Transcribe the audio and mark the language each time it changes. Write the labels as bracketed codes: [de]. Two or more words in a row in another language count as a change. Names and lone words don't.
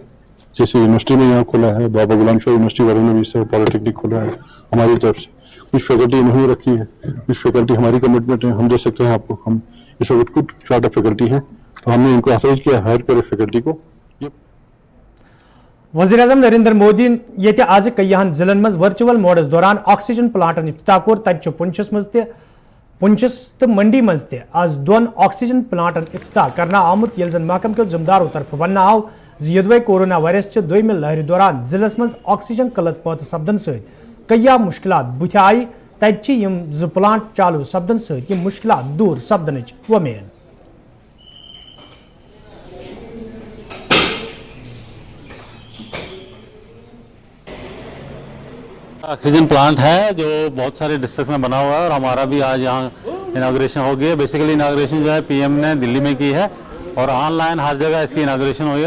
[hi] जैसे यूनिवर्सिटी में यहाँ खोला है, बाबा गुलाम शाह यूनिवर्सिटी वालों ने भी इस तरह पॉलिटेक्निक खोला है हमारी तरफ से। कुछ फैकल्टी इन्होंने रखी है, कुछ फैकल्टी हमारी कमिटमेंट है, हम दे सकते हैं आपको। हम इस वक्त कुछ [en] short of faculty [hi] है, तो हमने इनको अथराइज किया हायर करे फैकल्टी को। [ks] वज़ीर आज़म नरेंद्र मोदी ये आज कईयान जिलन मज वर्चुअल मोडस दौरान ऑक्सीजन प्लांटन इफ्तिताह कोर। तत पुंछस तो मंडी मज आज 2 ऑक्सीजन प्लांटन इफ्तिताह करना आमुत, ये जन महकम के जिम्मेदारों तरफ वन आव यदवे कोरोना वायरस च दोयम लहर दौरान जिलस मज ऑक्सीजन कलत पत सपदन सहित कईया मुश्किलात बुथ आई। तत यम 2 प्लांट चालू सपदन सहित यम मुश्किलात दूर सपदन वमेद। [en] oxygen plant [hi] है जो बहुत सारे डिस्ट्रिक्ट में बना हुआ है और हमारा भी आज यहाँ इनाग्रेशन हो गया। बेसिकली इनाग्रेशन जो है PM ने दिल्ली में की है और ऑनलाइन हर जगह इसकी इनाग्रेशन हुई है।